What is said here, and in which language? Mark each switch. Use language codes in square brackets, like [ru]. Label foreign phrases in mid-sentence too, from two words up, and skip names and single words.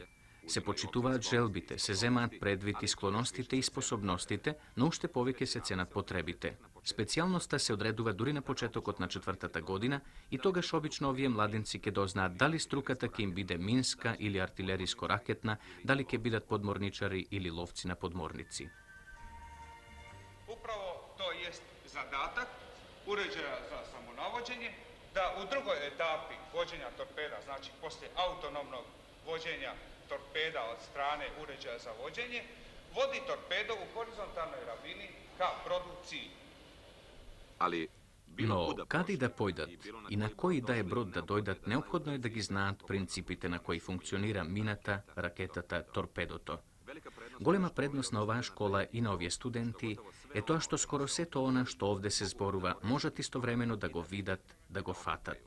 [mk] Се почитуваат желбите, се земаат предвид и склоностите и способностите, но уште повеќе се ценат потребите. Специјалноста се одредува дури на почетокот на 4-та година и тогаш обично овие младенци ќе дознаат дали струката ќе им биде минска или артилериско-ракетна, дали ќе бидат подморничари или ловци на подморници. [hr] Upravo to jest zadatak uređaja za samonavođenje, da u drugoj etapi vođenja torpeda, znači poslije autonomnog vođenja torpeda od strane uređaja za vođenje, vodi torpedo u horizontalnoj ravini ka brodu cilj. [mk] Но каде да појдат и на кој да е брод да дојдат, неопходно е да ги знаат принципите на кои функционира мината, ракетата, торпедото. Голема предност на оваа школа и на овие студенти е тоа што скоро сето она што овде се зборува можат истовремено да го видат, да го фатат.